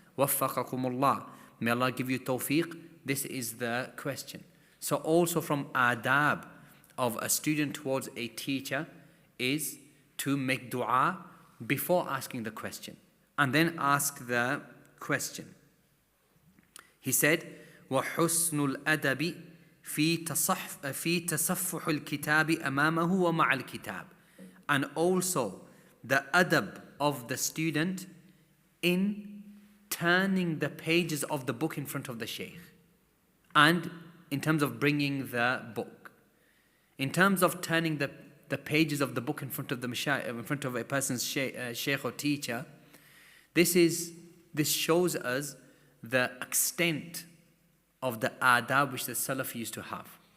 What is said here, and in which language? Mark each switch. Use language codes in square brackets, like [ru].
[en] "Waffaqakumullah," may Allah give you tawfiq, this is the question. So also from adab of a student towards a teacher is to make dua before asking the question, and then ask the question. He said, [ar] وَحُسْنُ الْأَدَبِ في تصفح الكتاب أمامه ومع الكتاب. [en] And also the adab of the student in turning the pages of the book in front of the Shaykh, and in terms of bringing the book. In terms of turning the pages of the book in front of a person's Shaykh or teacher, this shows us the extent of the adab which the Salaf used to have.